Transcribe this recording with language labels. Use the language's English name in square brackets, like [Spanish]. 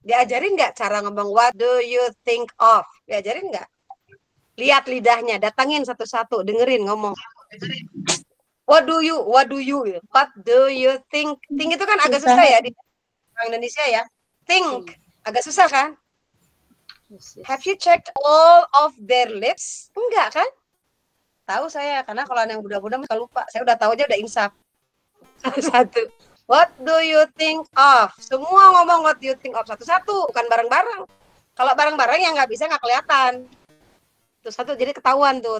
[Indonesian] Diajarin nggak cara ngomong [English] what do you think of? [Indonesian] Diajarin nggak? Lihat lidahnya, datangin satu-satu, dengerin ngomong. [English] What do you think? [Indonesian] Think itu kan agak susah ya di orang Indonesia ya. Think agak susah kan? [English] Have you checked all of their lips? [Indonesian] Enggak kan? Tahu saya, karena kalau yang muda-muda suka lupa. Saya udah tahu aja, udah insaf. Satu. [English] What do you think of? [Indonesian] Semua ngomong [English] what do you think of [Indonesian] satu-satu, bukan bareng-bareng. Kalau bareng-bareng yang nggak bisa nggak kelihatan. Terus satu, jadi ketahuan tuh.